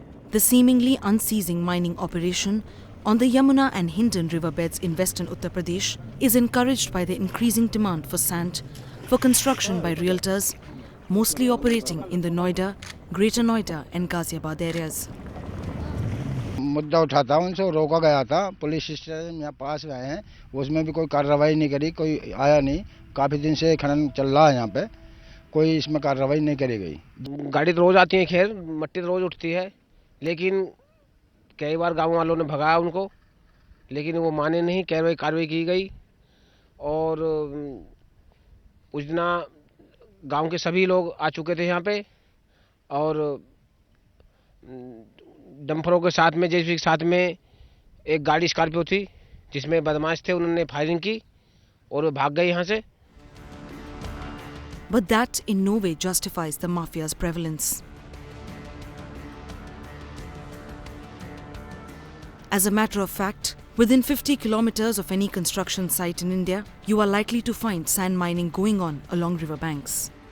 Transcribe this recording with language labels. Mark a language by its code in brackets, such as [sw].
[en] The seemingly unceasing mining operation on the Yamuna and Hindon riverbeds in western Uttar Pradesh is encouraged by the increasing demand for sand for construction by realtors, mostly operating in the Noida, Greater Noida and Ghaziabad areas. [hi] मुद्दा उठाता उनसे रोका गया था, police station यहाँ पास गए हैं, उसमें भी कोई कार्रवाई नहीं करी, कोई आया नहीं। काफ़ी दिन से खनन चल रहा है यहाँ पे, कोई इसमें कार्रवाई नहीं करी गई। गाड़ी तो रोज़ आती है, खैर मट्टी तो रोज़ उठती है, लेकिन कई बार गांव वालों ने भगाया उनको, लेकिन वो माने नहीं। कार्रवाई की गई और उस दिन गांव के सभी लोग आ चुके थे यहाँ पे और डंफरों के साथ में, जैसे साथ में एक गाड़ी स्कॉर्पियो थी जिसमें बदमाश थे, उन्होंने फायरिंग की और वो भाग गए यहाँ से। [en] But that in no way justifies the mafia's prevalence. As a matter of fact, within 50 kilometers of any construction site in India, you are likely to find sand mining going on along riverbanks.